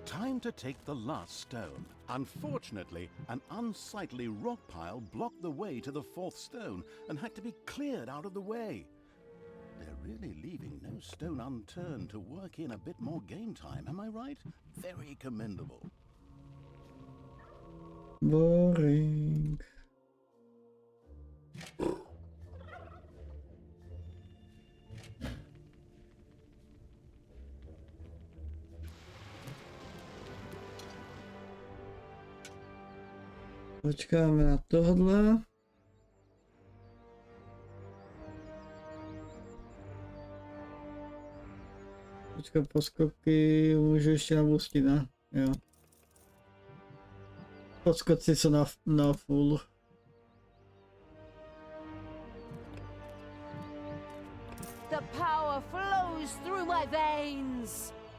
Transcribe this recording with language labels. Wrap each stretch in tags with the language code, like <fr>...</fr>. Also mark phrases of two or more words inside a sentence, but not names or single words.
<en>Time to take the last stone. Unfortunately, an unsightly rock pile blocked the way to the fourth stone and had to be cleared out of the way. They're really leaving no stone unturned to work in a bit more game time, am I right? Very commendable. Boring.</en> <cs>Počkáme na tohle. Počkat, poskoky můžu ještě nabustit, ne? Jo. Podskoci jsou na full.</cs> <en>The power flows through my veins.</en>